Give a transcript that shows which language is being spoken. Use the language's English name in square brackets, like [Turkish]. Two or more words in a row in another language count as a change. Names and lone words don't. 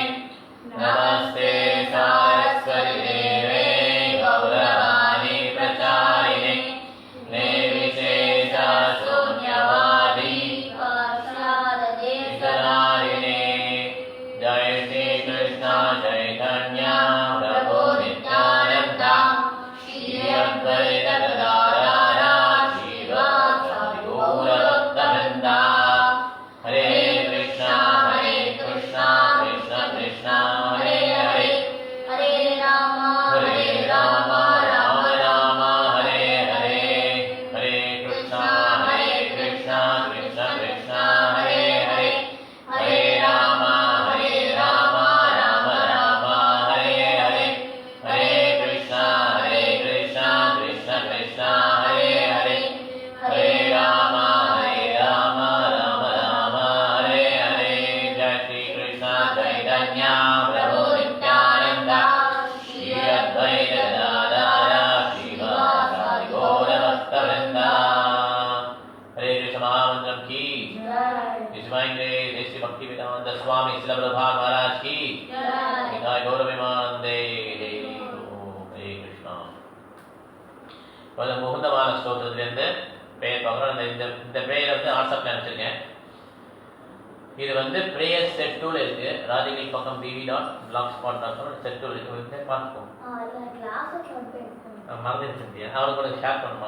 [Sanskrit] नमस्ते सारस्वती देवे गौरवाणी प्रचारिणे निर्विशेषशून्यवादी विकरारिणे. जय श्री कृष्ण चैतन्य प्रभु नित्यानंद श्री अद्वैत गदाधर श्रीवासादि गौरभक्तवृन्द. हरे कृष्णा कृष्ण कृष्ण हरे हरे हरे राम राम राम हरे हरे. हरे कृष्णा कृष्ण कृष्ण हरे हरे. हरे राम राम राम हरे हरे. हरे कृष्णा कृष्ण कृष्ण हरे हरे. हरे राम राम राम हरे हरे. जय श्री कृष्ण चैतन्य प्रभु नित्यानंद श्री अद्वैत गदाधर श्रीवासादि गौरभक्तवृन्द. [Hindi] हरे कृष्ण महामंत्रम की [English] Divine Grace, [Hindi] Sri Bhaktivedanta Swami Srila Prabhupada Maharaj की जय. [Sanskrit] गौरविमानंदे हरे कृष्णा. [Tamil] கொஞ்சம் முகுந்தமான ஸ்லோகத்திலிருந்து பெயர் பார்க்குறோம். இந்த பெயரை வந்து வாட்ஸ்அப்பில் அனுப்பிச்சிருக்கேன். இது வந்து ப்ரேயர் செட் டூல இருக்கு. ராதிகை பக்கம் bv.blogspot.com செட் டூல் இருக்கு. பார்த்துக்கோங்க. மறந்துருக்கேன். அவனுக்கு கூட ஷேர் பண்ணுமா?